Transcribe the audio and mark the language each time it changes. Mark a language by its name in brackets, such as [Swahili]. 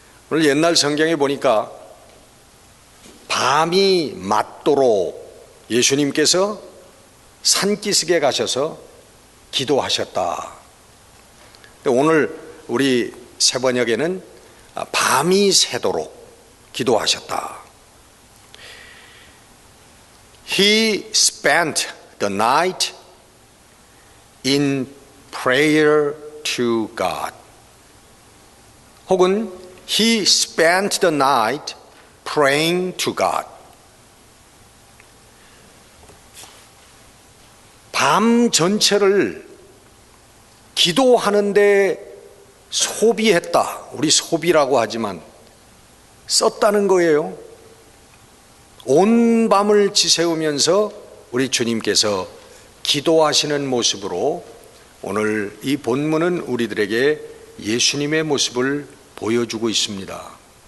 [Korean] 오늘 옛날 성경에 보니까 밤이 맞도록 예수님께서 산기슭에 가셔서 기도하셨다. 오늘 우리 새번역에는 밤이 새도록 기도하셨다. [English] He spent the night in prayer to God. [Korean] 혹은 [English] He spent the night praying to God. [Korean] 밤 전체를 기도하는데 소비했다. 우리 소비라고 하지만 썼다는 거예요. 온 밤을 지새우면서 우리 주님께서 기도하시는 모습으로 오늘 이 본문은 우리들에게 예수님의 모습을 보여주고 있습니다.